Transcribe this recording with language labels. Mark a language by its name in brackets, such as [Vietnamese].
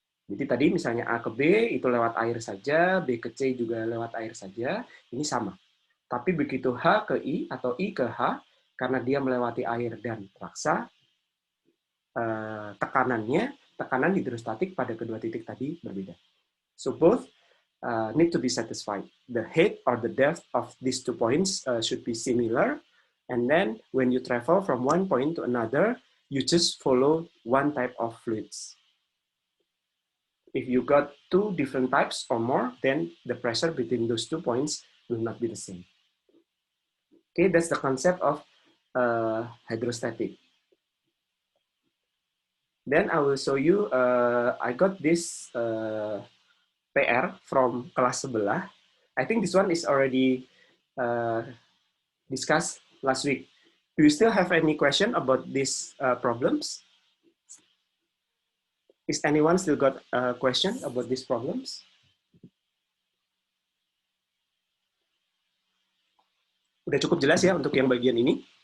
[Indonesian] Jadi tadi misalnya A ke B itu lewat air saja, B ke C juga lewat air saja, ini sama. Tapi begitu H ke I atau I ke H, karena dia melewati air dan raksa, tekanan hidrostatik pada kedua titik tadi berbeda. [English] So both need to be satisfied. The height or the depth of these 2 points should be similar. And then when you travel from one point to another, you just follow one type of fluids. If you got 2 different types or more, then the pressure between those 2 points will not be the same. Okay, that's the concept of hydrostatic. Then I will show you, I got this PR from [Indonesian] kelas sebelah. [English] I think this one is already discussed last week. Do you still have any question about these problems? Is anyone still got a question about these problems? [Indonesian] Udah cukup jelas ya untuk yang bagian ini?